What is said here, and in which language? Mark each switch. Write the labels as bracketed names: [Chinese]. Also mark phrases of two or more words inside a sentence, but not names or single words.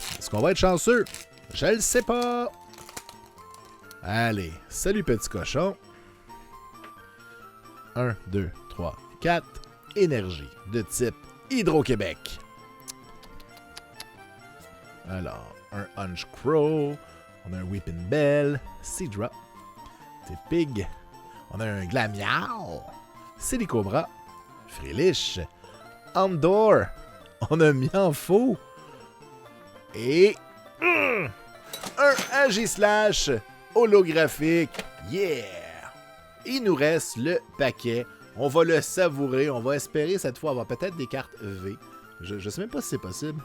[French] Est-ce qu'on va être chanceux? Je le sais pas. Allez, salut petit cochon. 1, 2, 3, 4. Énergie de type Hydro-Québec. Alors, un Hunch Crow. On a un Weeping Bell. Seadra. Pig. On a un Glameow. Silicobra. Frelich. Andor. On a Mienfou. Et un Agislash holographique. Yeah! Il nous reste le paquet. On va le savourer. On va espérer cette fois avoir peut-être des cartes V. Je sais même pas si c'est possible.